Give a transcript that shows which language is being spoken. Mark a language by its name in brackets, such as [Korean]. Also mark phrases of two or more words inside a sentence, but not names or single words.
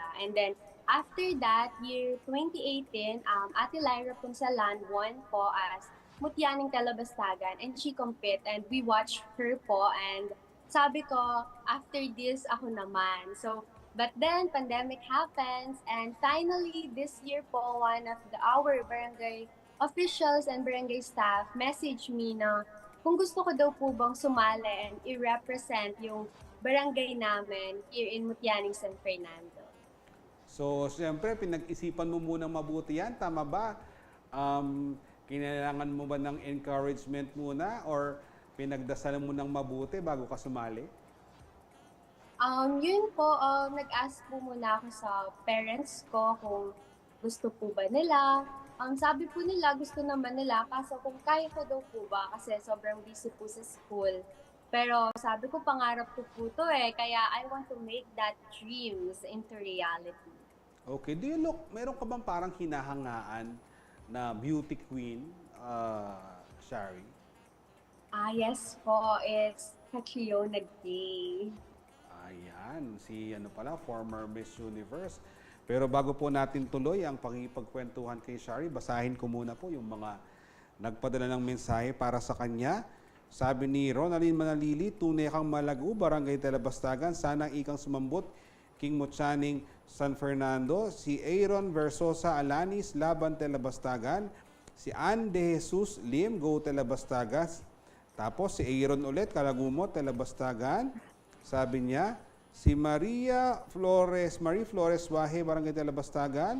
[English] And then, after that, year 2018, Ate Lyra Punsalan won po as Mutyaning Telebastagan, and she compete, and we watched her po, and [Filipino] sabi ko, [English] after this, [Filipino] ako naman. [English] So, but then, pandemic happens, and finally, this year po, one of our barangay officials and barangay staff messaged me [Filipino] na kung gusto ko daw po bang sumali and i-represent yung barangay namin [English] here in Mutyaning San Fernando. [Filipino] So, siyempre, pinag-isipan mo munang mabuti yan. Tama ba? Kinailangan mo ba ng encouragement muna or pinagdasalan mo ng mabuti bago ka sumali? Yun po, nag-ask po muna ako sa parents ko kung gusto po ba nila. Sabi po nila, gusto naman nila, kaso kung kaya ko daw po ba, kasi sobrang busy po sa school. Pero sabi ko, pangarap ko po to kaya [English] I want to make that dreams into reality. Okay. Do you look, [Filipino] meron ka bang parang hinahangaan na [English] beauty queen, [Filipino] Shari? [English] Yes po, it's Catriona Gay. [Filipino] Ayan, si former Miss Universe. Pero bago po natin tuloy ang pagkikipagkwentuhan kay Shari, basahin ko muna po yung mga nagpadala ng mensahe para sa kanya. [Pampanga] Sabi ni Ronaldine Manalili, tunay kang malago, Barangay Telebastagan, sana ikang sumambot, King Mutyaning San Fernando. [Filipino] Si Aaron Versosa Alanis, Laban Telebastagan. Si Ann De Jesus Lim, Go Telebastagas. Tapos si Aaron ulit, Kalagumot, Telebastagan. Sabi niya, si Marie Flores Wahe, Barangay Telebastagan.